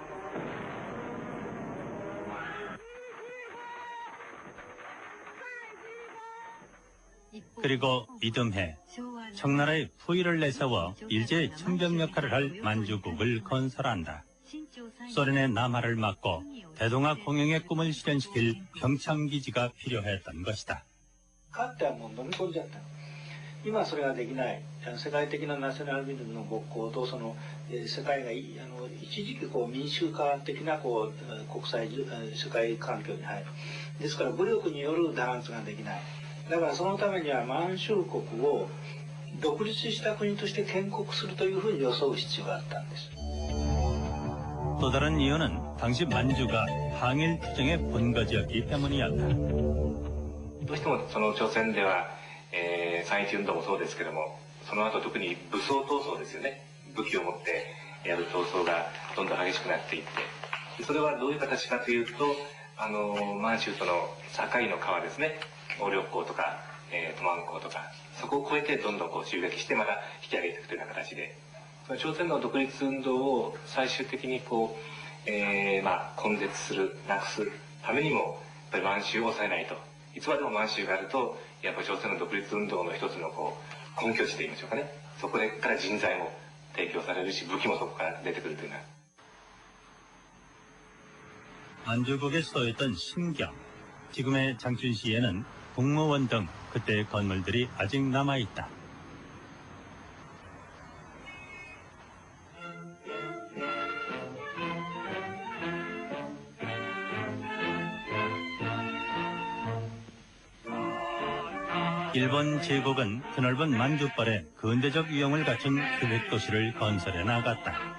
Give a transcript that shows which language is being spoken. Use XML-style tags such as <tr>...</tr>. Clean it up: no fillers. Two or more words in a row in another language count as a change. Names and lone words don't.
<ko>그리고 이듬해 청나라의 후위를 내세워 일제의 청정 역할을 할 만주국을 건설한다. 소련의 남하를 막고 대동아 공영의 꿈을 실현시킬 평창기지가 필요했던 것이다.</ko> <ja>かつてはもう飲み込んじゃった。今はそれができない。世界的なナショナリズムの勃興と世界が一時期民衆化的な国際世界環境に入る。ですから武力による弾圧ができない。だからそのためには満州国を独立した国として建国するというふうに装う必要があったんです。</ja> <ko>또 다른 이유는 당시 만주가 항일 투쟁의 본거지였기 때문이었다.</ko> <ja>どうしても朝鮮では、三一運動もそうですけども、その後特に武装闘争ですよね。武器を持ってやる闘争がどんどん激しくなっていって、それはどういう形かというと、満州との境の川ですね。鴨緑江とか、トマン江とか、そこを越えてどんどん襲撃してまた引き上げていくというような形で、朝鮮の独立運動を最終的に根絶する、なくすためにも、やっぱり満州を抑えないと。いつまでも満州があると、やっぱり朝鮮の独立運動の一つの根拠地といいましょうかね。そこから人材も提供されるし、武器もそこから出てくるというような。</ja> <ko>만주국의 수도였던 신경, 지금의 장춘시에는 국무원 등 그때의 건물들이 아직 남아있다. 일본 제국은 드넓은 만주벌에 근대적 위용을 갖춘 계획도시를 건설해 나갔다.</ko>